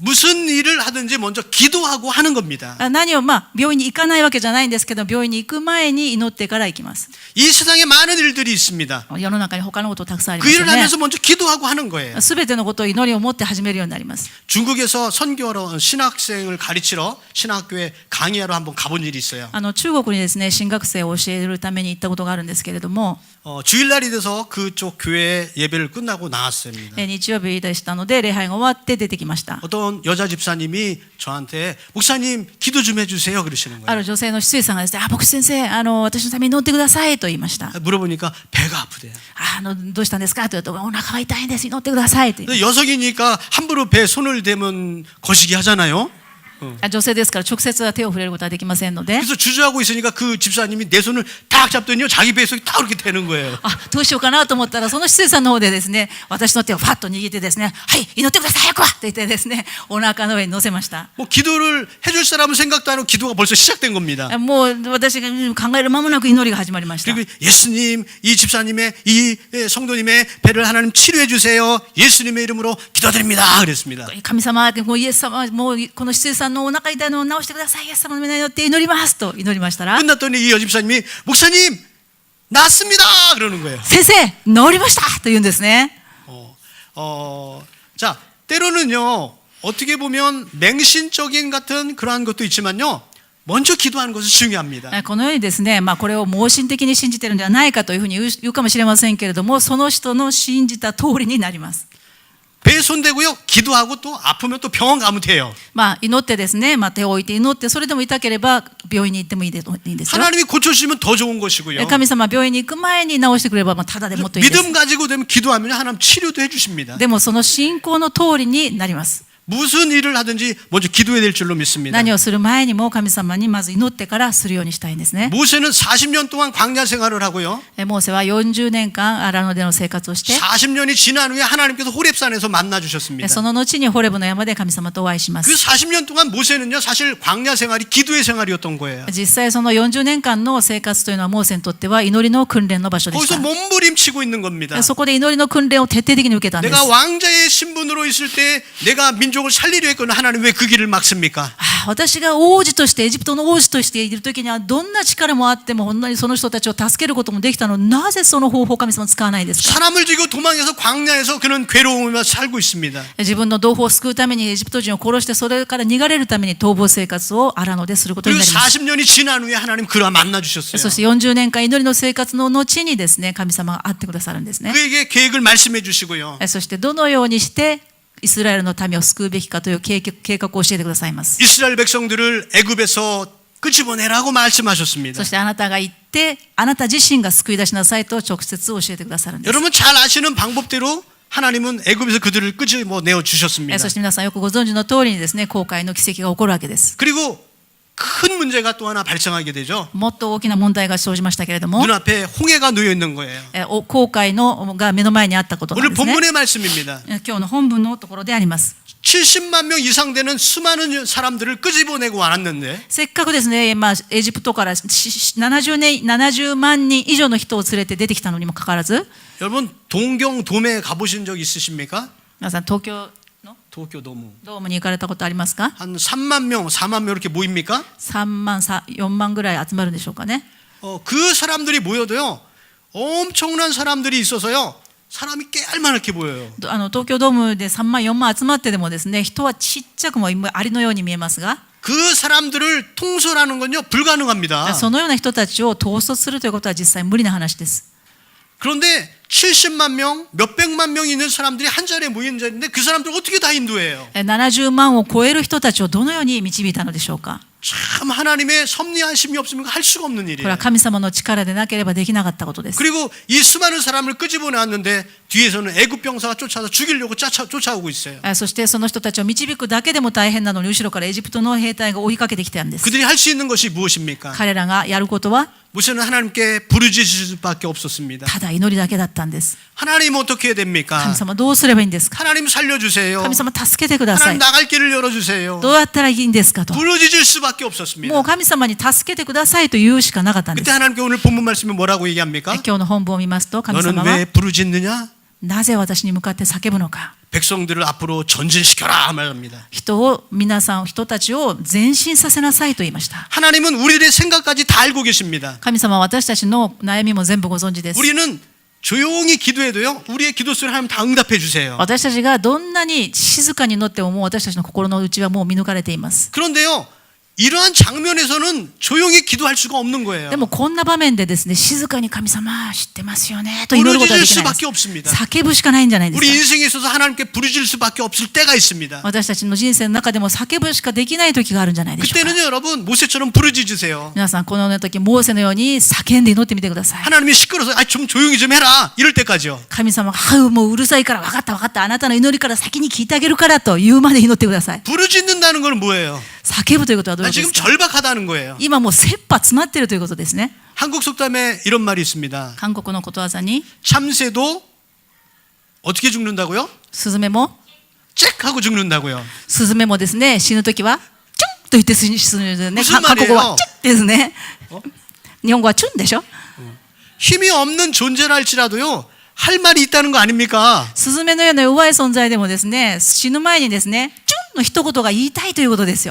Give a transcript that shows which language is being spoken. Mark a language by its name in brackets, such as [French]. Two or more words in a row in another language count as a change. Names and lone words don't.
[Korean] 무슨 일을 하든지 먼저 기도하고 하는 겁니다. [Japanese] 何を病院に行かないわけじゃないんですけど、病院に行く前に祈ってから行きます。 [Korean] 이 세상에 많은 일들이 있습니다. [Japanese] 世の中に他のことたくさんありま [Korean] 그 [Japanese] すよ [Korean] 일을 [Japanese] ね。 [Korean] 하면서 먼저 기도하고 하는 거예요. [Japanese] すべてのことを祈りを持って始めるようになります。 [Korean] 중국에서 선교하러 신학생을 가르치러 신학교에 강의하러 한번 가본 일이 있어요. [Japanese] 中国にですね、新学生を教えるために行ったことがあるんですけれども、 [Korean] 주일날이 돼서 그쪽 교회 예배를 끝나고 나왔습니다. [Japanese] 日曜日でしたので礼拝が終わって出てきました。 [Korean] 어떤 여자 집사님이 저한테 목사님 기도 좀 해주세요 그러시는 [Japanese] あ [Korean] 거예요. [Japanese] る女性の執事さんがですね、牧師先生、私のために祈ってくださいと言いました。 [Korean] 물어보니까 배가 아프대요. [Japanese] どうしたんですかと言うと、お腹が痛いんです、祈ってくださいと言いまし [Korean] 근데 여성이니까 함부로 배에 손을 대면 거시기 하잖아요. [Japanese] た。女性ですから直接は手を触れることはできませんので、 [Korean] 그래서 주저하고 있으니까 그 집사님이 내 손을 딱 잡더니요 자기 배 속에 딱 이렇게 되는 거예요. [Japanese] どうしようかなと思ったら、その執事さんの方でですね、私の手をファッと握ってですね、はい、祈ってください、早くはと言ってですね、お腹の上に乗せました。 [Korean] 뭐 기도를 해줄 사람은 생각도 안 하고 기도가 벌써 시작된 겁니다. [Japanese] もう私が考える間もなく祈りが始まりました。 [Korean] 그리고 예수님, 이 집사님의 이 성도님의 배를 하나님 치료해 주세요. 예수님의 이름으로 기도드립니다. 그랬습니다. [Japanese] 神様、もうイエス様、もうこの執事さんのお腹痛いのを治してください、イエス様の皆によって祈りますと祈りましたら、 [Korean] 끝났더니 이 여집사님이 목사님 낫습니다. 그러는 거예요. [Japanese] 先生、治りましたと言うんですね。 [Korean] 자, 때로는요 어떻게 보면 맹신적인 같은 그러한 것도 있지만요 먼저 기도하는 것이 중요합니다. [Japanese] このようにですね、これを盲信的に信じているんではないかというふうに言うかもしれませんけれども、その人の信じた通りになります。 [Korean] 배에 손대고요 기도하고 또 아프면 또 병원 가면 돼요. [Japanese] 祈ってですね、手を置いて祈って、それでも痛ければ病院に行ってもいいんですよ。 [Korean] 하나님이 고쳐주시면 더 좋은 것이고요. [Japanese] 神様は病院に行く前に治してくればただでもっといいです。 [Korean] 믿음 가지고 되면 기도하면 하나님 치료도 해주십니다. [Japanese] でもその信仰の通りになります。 [Korean] 무슨 일을 하든지 먼저 기도해야 될 줄로 믿습니다. [Japanese] 何をする前にも神様にまず祈ってからするようにしたいんですね。 [Korean] 모세는 40년 동안 광야 생활을 하고요. [Japanese] モーセは40年間アラノでの生活をして、 [Korean] 40년이 지난 후에 하나님께서 호렙산에서 만나 주셨습니다. [Japanese] その後にホレブの山で神様とお会いしま [Korean] 그 [Japanese] す。 [Korean] 40년 동안 모세는요 사실 광야 생활이 기도의 생활이었던 거예요. [Japanese] 実際その40年間の生活というのはモーセにとっては祈りの訓練の場所でし [Korean] 거기서 [Japanese] た。 [Korean] 몸부림치고 있는 겁니다. [Japanese] そこで祈りの訓練を徹底的に受けたんです。 [Korean] 내가 왕자의 신분으로 있을 때 내가 민족을 살리려 했거나 하나님 왜 그 길을 막습니까? [Japanese] 私が王子としてエジプトの王子としている時にはどんな力もあっても本当にその人たちを助けることもできたのに、なぜその方法を神様は使わないですか。 [Korean] 사람을 죽이고 도망해서 광야에서 그는 괴로움을 살고 있습니다. [Japanese] 自分の同胞を救うためにエジプト人を殺して、それから逃れるために逃亡生活をアラノですることに [Korean] 그리고 [Japanese] なります。 [Korean] 40년이 지난 후에 하나님 그와 만나 주셨어요. [Japanese] そして40年間祈りの生活の後にですね、神様が会ってくださるんですね。 [Korean] 그에게 계획을 말씀해 주시고요. [Japanese] そしてどのようにしてイスラエルの民を救うべきかという計画を教えてくださいます。 [Korean] 이스라엘 백성들을 애굽에서 끄집어내라고 말씀하셨습니다. [Japanese] そしてあなたが言って、あなた自身が救い出しなさいと直接教えてくださるんです。 [Korean] 여러분 잘 아시는 방법대로 하나님은 애굽에서 그들을 끄집어내어 주셨습니다. [Japanese] そして皆さんよくご存知の通りにですね、航海の奇跡が起こるわけです。 [Korean] 그리고 큰 문제가 또 하나 발생하게 되죠. [Japanese] もっと大きな問題が生じましたけれども、 [Korean] 눈앞에 홍해가 놓여 있는 거예요. [Japanese] 航海のが目の前にあったことなん [Korean] 오늘 [Japanese] ですね。 [Korean] 본문의 말씀입니다. [Japanese] 今日の本文のところであります。 [Korean] 70만 명 이상 되는 수많은 사람들을 끄집어내고 왔는데 [Japanese] せっかくですね、エジプトから70万人以上の人を連れて出てきたのにもかかわらず、 [Korean] 여러분 동경 돔에 가보신 적 있으십니까? [Japanese] 皆さん東京の 도쿄 도무 ドームに行かれたことありますか？ [Korean] 한 3만 명, 4만 명 이렇게 모입니까? [Japanese] 3 万、4万ぐらい集まるんでしょうかね。 [Korean] 그 사람들이 모여도요 엄청난 사람들이 있어서요 사람이 깨알만하게 보여요. [Japanese] 東京ドームで3万、4万集まってでもですね、人はちっちゃくもアリのように見えますが、 [Korean] 그 사람들을 통솔하는 건요 불가능합니다. [Japanese] そのような人たちを統率するということは実際無理な話です。 [Korean] 그런데 70만 명, 몇백만 명 있는 사람들이 한 자리에 모이는 자리인데 그 사람들 어떻게 다 인도해요? [Japanese] 70 万を超える人たちをどのように導いたのでしょうか。 [Korean] 참 하나님의 섭리하심이 없으면 할 수가 없는 [Japanese] これ [Korean] 일이에요. [Japanese] は神様の力でなければできなかったことです。 [Korean] 그리고 이 수많은 사람을 끄집어내왔는데 뒤에서는 애굽 병사가 쫓아서 죽이려고 쫓아오고 있어요. [Japanese] そしてその人たちを導くだけでも大変なのに、後ろからエジプトの兵隊が追いかけてきたんです。 [Korean] 그들이 할 수 있는 것이 무엇입니까? [Japanese] 彼らがやることは [Korean] 모세는 하나님께 부르짖을 수밖에 없었습니다. [Japanese] ただ祈りだけだったんです。 [Korean] 하나님 어떻게 해야 [Japanese] 神 [Korean] 됩니까? [Japanese] 様どうすればいいんですか。 [Korean] 하나님 살려주세요. [Japanese] 神様助けてくださ [Korean] 하나님 [Japanese] い。 [Korean] 나갈 길을 열어주세요. [Japanese] どうやったらいいんですかと。 [Korean] 부르짖을 수밖에 수밖에 없었습니다. [Japanese] もう神様に助けてくださいと言うしかなかったんで [Korean] 그때 [Japanese] す。 [Korean] 하나님께 오늘 본문 말씀이 뭐라고 얘기합니까? [Japanese] 今日の本文を見ますと、神 [Korean] 너는 [Japanese] 様は [Korean] 왜 부르짖느냐? [Japanese] なぜ私に向かって叫ぶのか。 [Korean] 백성들을 앞으로 전진시켜라 말합니다. [Japanese] 人たちを前進させなさいと言いました。 [Korean] 하나님은 우리들의 생각까지 다 알고 계십니다. [Japanese] 神様は私たちの悩みも全部ご存知です。 [Korean] 우리는 조용히 기도해도요, 우리의 기도 소리를 하나님 다 응답해 주세요. [Japanese] 私たちがどんなに静かに祈ってももう私たちの心の内はもう見抜かれています。 [Korean] 그런데요, 이러한 장면에서는 조용히 기도할 수가 없는 거예요. [Japanese] でもこんな場面でですね、静かに神様知ってますよねと祈ることはできないんです [Korean] 부르짖을 수밖에 없습니다. [Japanese] 叫ぶしかないんじゃないです [Korean] 우리 [Japanese] か。 [Korean] 인생에 있어서 하나님께 부르짖을 수밖에 없을 때가 있습니다. [Japanese] 私たちの人生の中でも叫ぶしかできない時があるんじゃないでしょうか。 [Korean] 그때는요, 여러분 모세처럼 부르짖으세요. [Japanese] 皆さんこの時モーセのように叫んで祈ってみてください。 [Korean] 하나님이 시끄러워서 좀 조용히 좀 해라 이럴 때까지요. [Japanese] 神様がもううるさいから分かった分かったあなたの祈りから先に聞いてあげるからと言うまで祈ってください。 [Korean] 부르짖는다는 건 뭐예요? [Japanese] 叫ぶということはどういう [Korean] 나 [Japanese] ことで [Korean] 지금 [Japanese] すか。 [Korean] 절박하다는 거예요. [Japanese] 今もう切羽詰まっているということですね。 [Korean] 한국 속담에 이런 말이 있습니다. [Japanese] 韓国のことわざに [Korean] 참새도 어떻게 죽는다고요? [Japanese] スズメも [Korean] 짹 하고 죽는다고요. [Japanese] スズメもですね、死ぬときは、チュンと言って死ぬんですね。 [Korean] 무슨 [Japanese] 韓国語 [Korean] 말이에요? [Japanese] はチュンですね。日本語はチュンでしょ。 [Korean] 힘이 없는 존재라 할지라도요, 할 말이 있다는 거 아닙니까? [Japanese] スズメのような弱い存在でもですね、死ぬ前にですね、チュンの一言が言いたいということですよ。